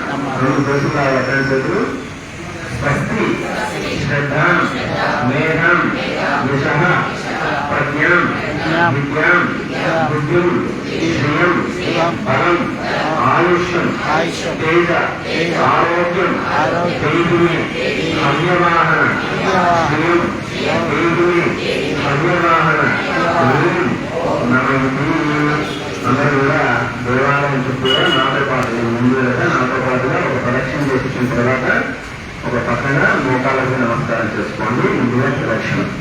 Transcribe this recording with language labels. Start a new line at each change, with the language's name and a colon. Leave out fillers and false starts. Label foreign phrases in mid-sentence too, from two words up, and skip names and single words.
Sanskrit: स्वस्ति श्रद्धा मेधां यशः प्रज्ञां विद्यां बुद्धिं श्रियं बलं आयुष्यं तेज आरोग्यं तेजुमे हव्यवाहन श्रियं तेजुमे हव्यवाहन ओम नमः।
Telugu: అందరూ కూడా దేవాలయం చుట్టూ నాతో పాటు ముందు నాతో పాటుగా ఒక ప్రదక్షిణ చేసిన తర్వాత ఒక పక్కన మోకాళ్ళకి నమస్కారం చేసుకోండి. ముందుగా ప్రదక్షిణ